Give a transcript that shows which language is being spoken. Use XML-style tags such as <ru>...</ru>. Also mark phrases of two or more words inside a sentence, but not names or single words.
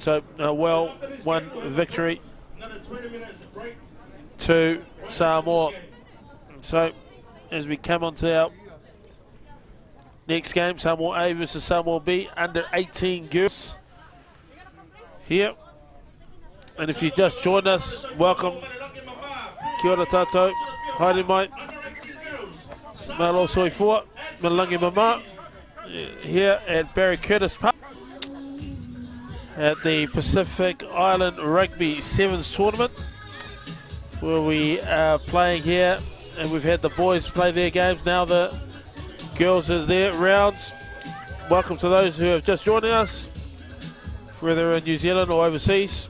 <en>So a well-won victory to Samoa. So as we come on to our next game, Samoa A versus Samoa B, under 18 girls here. And if you just joined us, welcome.</en> <mi>Kia ora tātou, haere mai.</mi> <sm>Malo soifua, Malangi Mama,</sm> <en>here at Barry Curtis Park at the Pacific Island Rugby Sevens tournament, where we are playing here, and we've had the boys play their games. Now the girls are there rounds. Welcome to those who have just joined us, whether in New Zealand or overseas.</en>